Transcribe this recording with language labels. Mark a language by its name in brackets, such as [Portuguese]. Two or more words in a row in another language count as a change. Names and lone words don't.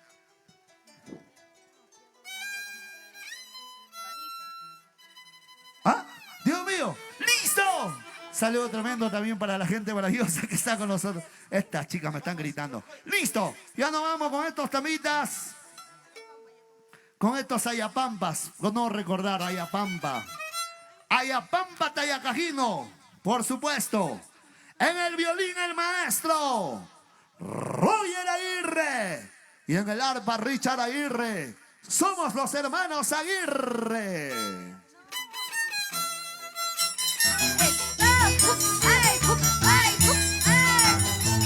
[Spanish] ¡Ah! ¡Dios mío! ¡Listo! Saludo tremendo también para la gente maravillosa que está con nosotros. Estas chicas me están gritando. ¡Listo! Ya nos vamos con estos tamitas. Con estos ayapampas. No recordar, ayapampa. Ayapampa Tayacajino, por supuesto. En el violín el maestro Roger Aguirre. Y en el arpa Richard Aguirre. Somos los hermanos Aguirre. ¡Ay!